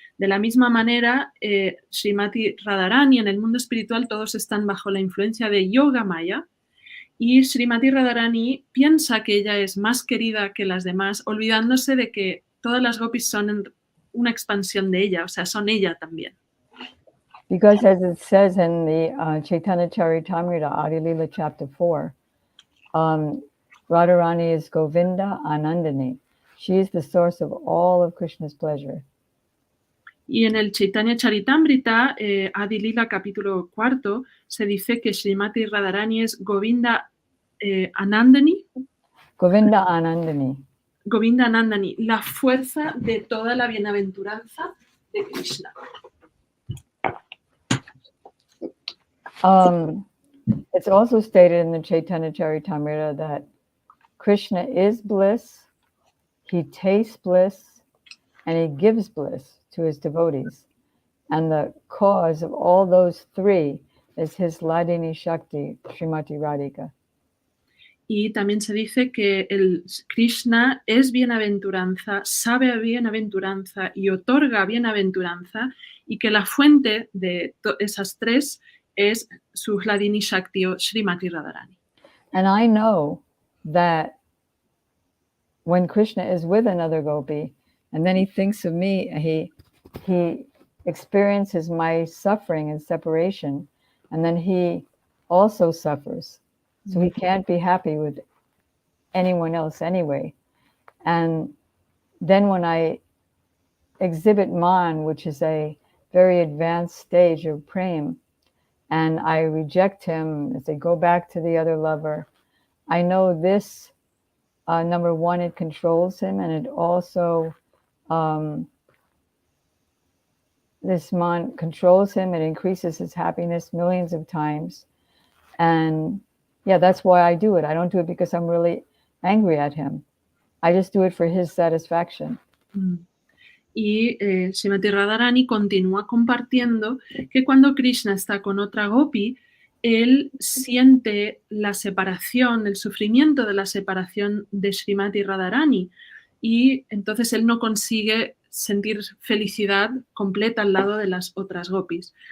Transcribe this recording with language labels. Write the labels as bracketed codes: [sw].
[es] De la misma manera, Srimati Radharani, en el mundo espiritual todos están bajo la influencia de Yoga Maya. Y Srimati Radharani piensa que ella es más querida que las demás, olvidándose de que todas las gopis son una expansión de ella, o sea, son ella también. [en] Because as it says in the Chaitanya Charitamrita, Adi Lila chapter 4, Radharani is Govinda Anandani. She is the source of all of Krishna's pleasure. [es] Y en el Chaitanya Charitamrita, Adi Lila, capítulo 4, se dice que Srimati Radharani es Govinda Anandani, [sa] Govinda Anandani. [es] Govinda Anandani, la fuerza de toda la bienaventuranza de Krishna. [en] It's also stated in the Chaitanya Charitamrita that Krishna is bliss, he tastes bliss, and he gives bliss to his devotees. And the cause of all those three is his Ladini Shakti, Srimati Radhika. [es] Y también se dice que el Krishna es bienaventuranza, sabe a bienaventuranza y otorga bienaventuranza, y que la fuente de esas tres es su Hladini Shakti o Srimati Radharani. [en] And I know that when Krishna is with another gopi, and then he thinks of me, he experiences my suffering and separation, and then he also suffers. So he can't be happy with anyone else anyway. And then when I exhibit man, which is a very advanced stage of prem, and I reject him as I go back to the other lover, I know this, number one, it controls him, and it also, this man controls him, it increases his happiness millions of times. And yeah, that's why I do it. I don't do it because I'm really angry at him. I just do it for his satisfaction. [es] Y Srimati Radharani continúa compartiendo que cuando Krishna está con otra gopi, él siente la separación, el sufrimiento de la separación de Srimati Radharani, y entonces él no consigue sentir felicidad completa al lado de las otras gopis.